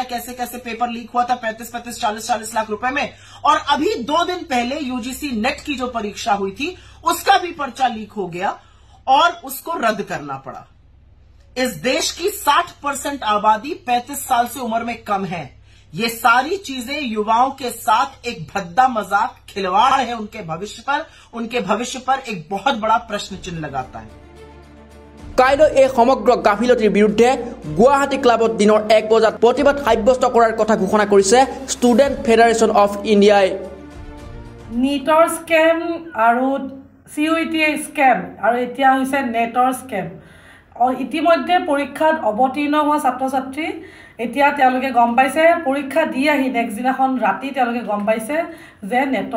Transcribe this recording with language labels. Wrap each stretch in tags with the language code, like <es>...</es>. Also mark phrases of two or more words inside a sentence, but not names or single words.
<hi>कैसे कैसे पेपर लीक हुआ था 35-35 40-40 लाख रुपए में और अभी 2 दिन पहले UGC नेट की जो परीक्षा हुई थी उसका भी पर्चा लीक हो गया और उसको रद्द करना पड़ा इस देश की 60% आबादी 35 साल से उम्र में कम है ये सारी चीजें युवाओं के साथ एक भद्दा मजाक खिलवाड़ है उनके भविष्य पर एक बहुत बड़ा प्रश्न चिन्ह लगाता है</hi> <as>কাইলৈ এই সমগ্ৰ গাফিলতিৰ বিৰুদ্ধে গুৱাহাটী ক্লাবত দিনৰ 1 বজাত প্ৰতিবাদ সাব্যস্ত কৰাৰ কথা ঘোষণা কৰিছে ষ্টুডেণ্ট ফেডাৰেশ্যন অফ ইণ্ডিয়াই নীটৰ স্কেম আৰু CUET স্কেম আৰু এতিয়া হৈছে নেটৰ স্কেম ইতিমধ্যে পৰীক্ষাত অৱতীৰ্ণ হোৱা ছাত্ৰ-ছাত্ৰী এতিয়া তেওঁলোকে গম পাইছে পৰীক্ষা দি আহি নেক্সট দিনাখন ৰাতি তেওঁলোকে গম পাইছে যে নেটৰ</as>